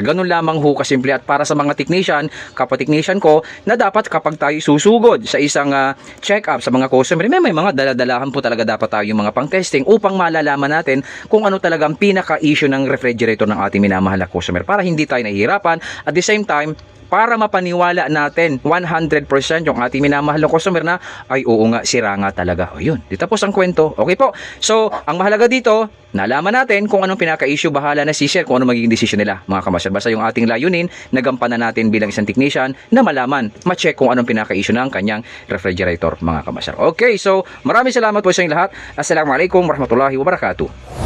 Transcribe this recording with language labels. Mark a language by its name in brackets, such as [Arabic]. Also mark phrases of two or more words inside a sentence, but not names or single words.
[Filipino] Ganun lamang ho kasimple at para sa mga technician, kapwa-technician ko na dapat kapag tayo susugod sa isang check-up sa mga customer, may mga daladalahan po talaga dapat tayo yung mga pang-testing upang malalaman natin kung ano talaga ang pinaka-issue ng refrigerator ng ating minamahal na customer para hindi tayo nahihirapan. [English] At the same time, [Filipino] para mapaniwala natin 100% yung ating minamahal na customer na ay oo nga, sira nga talaga. O yun, dito tapos ang kwento. Okay po. So, ang mahalaga dito, nalaman natin kung anong pinaka-issue, bahala na si sir kung ano magiging decision nila, mga kamaster. Basta yung ating layunin, nagampanan natin bilang isang technician na malaman, ma-check kung anong pinaka-issue ng kanyang refrigerator, mga kamaster. Okay, so maraming salamat po sa inyong lahat. [Arabic] السلام عليكم ورحمة الله وبركاته.